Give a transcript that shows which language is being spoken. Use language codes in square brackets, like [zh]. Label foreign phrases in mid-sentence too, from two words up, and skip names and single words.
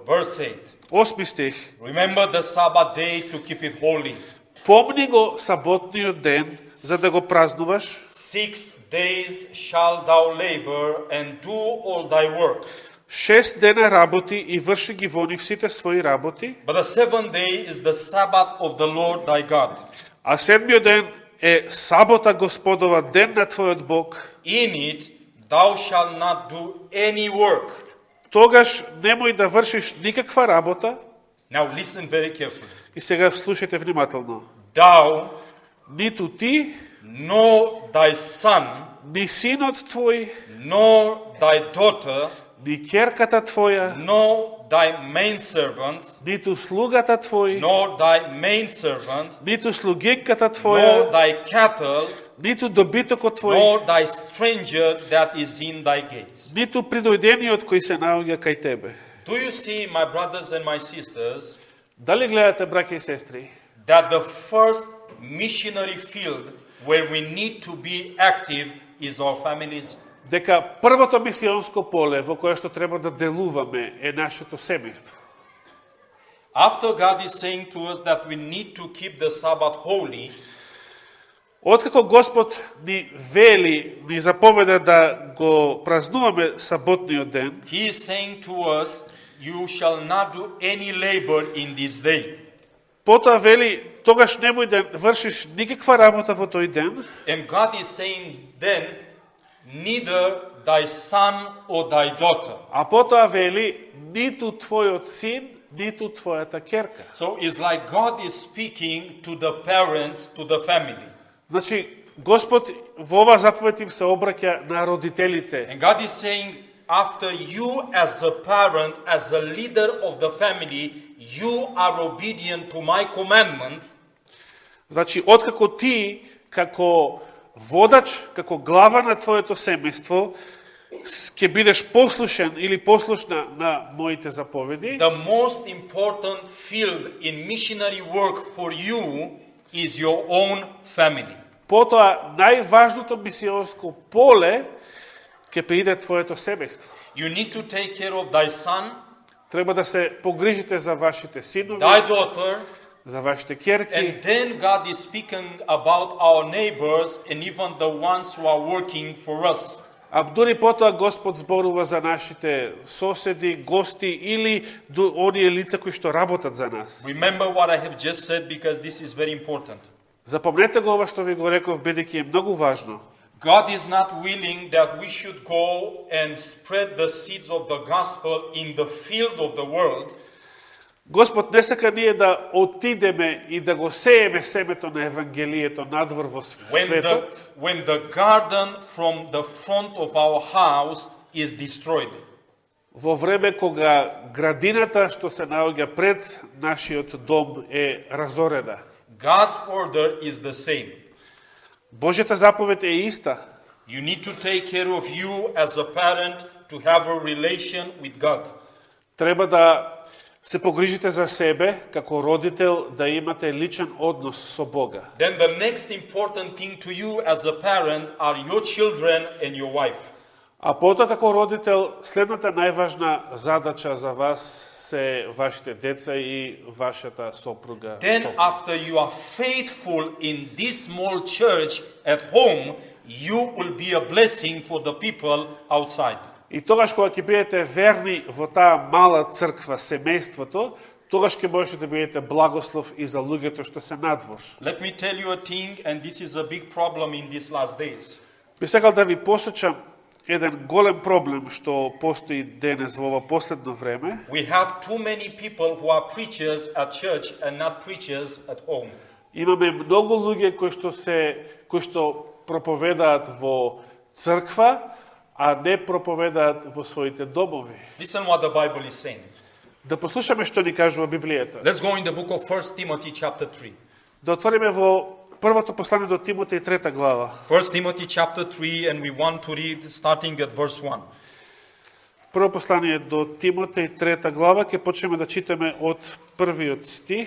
[en] Verse 8. [mk] 8 стих. [en] Remember the Sabbath day to keep it holy. [mk] Помни го саботниот ден за да го празнуваш. [en] 6 days shall thou labor and do all thy work. [mk] 6 дена работи и врши ги во нив сите своји работи. [en] But the 7th day is the Sabbath of the Lord thy God. [mk] А седмиот ден е сабота Господова, ден на твојот Бог. [en] In it thou shalt not do any work. [mk] Тогаш немој да вршиш никаква работа. [en] Now listen very carefully. [mk] И сега слушајте внимателно. [en] Thou, [mk] Ниту ти, [en] nor thy son, [mk] ни синот твој, [en] nor thy daughter, [mk] ни ќерката твоја, [en] nor thy maidservant, [mk] ниту слугата твој, [en] nor thy maidservant, [mk] ниту слугинката [en] nor [mk] твоја, [en] thy cattle, [mk] ниту добитокот твој, [en] nor thy stranger that is in thy gates. [mk] ниту придојдениот кој се наоѓа кај тебе. [en] Do you see, my brothers and my sisters, [mk] Дали гледате, браќа и сестри, [en] that the first missionary field where we need to be active is our families? [mk] дека првото мисионско поле во кое што треба да делуваме е нашето семејство. [en] After God is saying to us that we need to keep the Sabbath holy, [mk] Откако Господ ни вели, ни заповеда да го празнуваме саботниот ден, [en] He is saying to us, you shall not do any labor in this day. [mk] потоа вели, тогаш немој да вршиш никаква работа во тој ден, [en] And God is saying then, neither thy son or thy daughter. [mk] а потоа вели, ниту твојот син, ниту твојата ќерка. [en] So it's like God is speaking to the parents, to the family. [mk] Значи, Господ во оваа заповед им се обраќа на родителите. [en] And God is saying, after you as a parent, as a leader of the family, you are obedient to my commandments, [mk] Значи, откако ти, како водач, како глава на твоето семејство, ќе бидеш послушен или послушна на моите заповеди, [en] the most important field in missionary work for you is your own family. [mk] потоа најважното мисионско поле ќе приде твоето семејство. [en] You need to take care of thy son, [mk] Треба да се погрижите за вашите синови, [en] thy daughter, [mk] за вашите ќерки. [en] and then God is speaking about our neighbors and even the ones who are working for us. [mk] А дури потоа Господ зборува за нашите соседи, гости или оние лица кои што работат за нас. [en] Remember what I have just said because this is very important. [mk] Запомнете го ова што ви го реков, бидејќи е многу важно. [en] God is not willing that we should go and spread the seeds of the gospel in the field of the world. [mk] Господ не сака ние да отидеме и да го сееме семето на Евангелието надвор во светот, [en] When the garden from the front of our house is destroyed. [mk] во време кога градината што се наоѓа пред нашиот дом е разорена. [en] God's order is the same. [mk] Божјата заповед е иста. [en] You need to take care of you as a parent to have a relation with God. [mk] Треба да се погрижите за себе, како родител, да имате личен однос со Бога. [en] Then the next important thing to you as a parent are your children and your wife. [mk] А потоа како родител, следната најважна задача за вас се вашите деца и вашата сопруга. [en] Then after you are faithful in this small church at home, you will be a blessing for the people outside. [mk] И тогаш кога ќе бидете верни во таа мала црква, семејството, тогаш ќе можете да бидете благослов и за луѓето што се надвор. [en] Let me tell you a thing, and this is a big problem in these last days. [mk] Би сакал да ви посочам еден голем проблем што постои денес во ова последно време. [en] We have too many people who are preachers at church and not preachers at home. [mk] Имаме многу луѓе кои што проповедаат во црква, а не проповедаат во своите домови. [en] Listen what the Bible is saying. [mk] Да послушаме што ни кажува Библијата. [en] Let's go in the book of 1 Timothy chapter 3. [mk] Да отвориме во првото послание до Тимотеј 3 глава. [en] 1 Timothy chapter 3, and we want to read starting at verse 1. [mk] Прво послание до Тимотеј 3 глава, ќе почнеме да читаме од првиот стих.